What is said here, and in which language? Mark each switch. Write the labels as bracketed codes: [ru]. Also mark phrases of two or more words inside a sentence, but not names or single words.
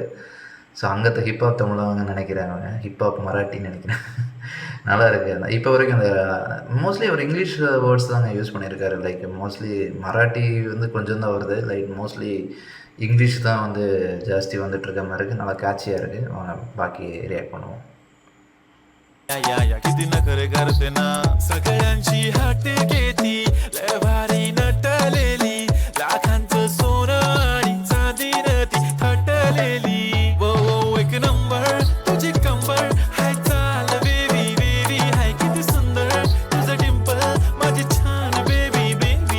[ta] ஸோ அங்கத்தை ஹிப்ஹாப் தமிழவங்க நினைக்கிறாங்க, ஹிப்ஹாப் மராட்டின்னு நினைக்கிறேன். நல்லா இருக்குது. இப்போ வரைக்கும் அந்த மோஸ்ட்லி அவர் [en] English words [ta] தாங்க யூஸ் பண்ணியிருக்காரு. [en] like mostly [ta] மராட்டி வந்து கொஞ்சம் தான் வருது, [en] like mostly [ta] இங்கிலீஷ் தான் வந்து ஜாஸ்தி வந்துட்டுருக்க மாதிரி இருக்குது. நல்லா கேட்சியாக இருக்குது. அவங்க பாக்கி ரியாக்ட் பண்ணுவோம். [mr] किती नखरे करते ना, सगळ्यांची हाट घेती, लय भारी नटलेली, लाखांचं सोनं आणि चांदीनं ती थटलेली. वो एक नंबर तुझी कंबर, हाय चाल [en] baby baby, [mr] हाय किती सुंदर तुझं डिंपल, माझी छान [en] baby baby.